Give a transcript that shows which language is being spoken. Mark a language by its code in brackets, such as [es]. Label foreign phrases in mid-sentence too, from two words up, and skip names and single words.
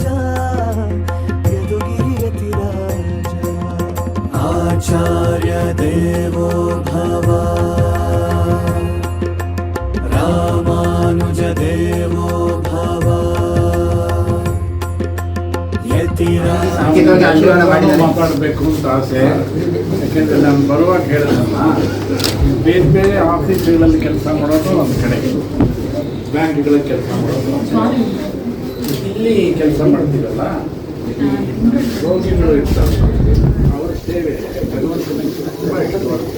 [sa] ಯದುಗಿರಿ ಯತಿರಾಜ आचार्य देवो भव। रामानुज देवो भव। [kn] ಮಾತಾಡಬೇಕು ಅಂತ ಆಸೆ. ಯಾಕೆಂದರೆ ನಾನು ಬರುವಾಗ ಹೇಳಿದಲ್ಲ, ಬೇರೆ ಬೇರೆ ಆಫೀಸ್ಗಳಲ್ಲಿ ಕೆಲಸ ಮಾಡೋದು ಒಂದು ಕಡೆ, ಬ್ಯಾಂಕ್ಗಳಲ್ಲಿ ಕೆಲಸ ಮಾಡೋದು, ಇಲ್ಲಿ ಕೆಲಸ ಮಾಡ್ತೀರಲ್ಲ ರೋಗಿಗಳು ಇರ್ತಾರೆ, ಅವರ ಸೇವೆ ಭಗವಂತನಿಗೆ ತುಂಬ ಇಷ್ಟವಾಗ್ತದೆ.